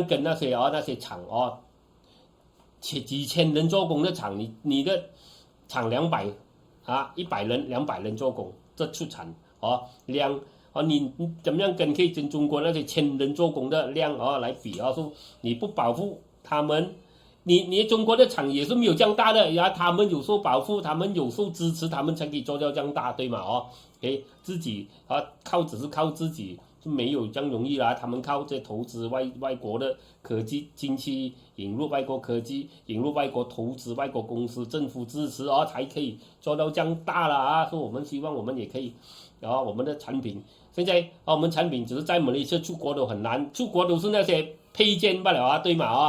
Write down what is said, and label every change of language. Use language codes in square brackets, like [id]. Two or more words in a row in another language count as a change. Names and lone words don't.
[zh] 跟那些廠幾千人做工的廠，你的廠100人200人做工，這出產量你怎麼樣可以跟中國那些1000人做工的量來比說你不保護他們，你中國的廠也是沒有這樣大的，然後他們有受保護，他們有受支持，他們才可以做到這樣大，對嗎？自己只是靠自己是沒有這樣容易啦，他們靠這投資外國的科技進去，引入外國科技，引入外國投資，外國公司，政府支持才可以做到這樣大了所以我們希望我們也可以，我們的產品現在我們產品只是在馬來西亞出國都很難，出國都是那些配件罷了對嗎？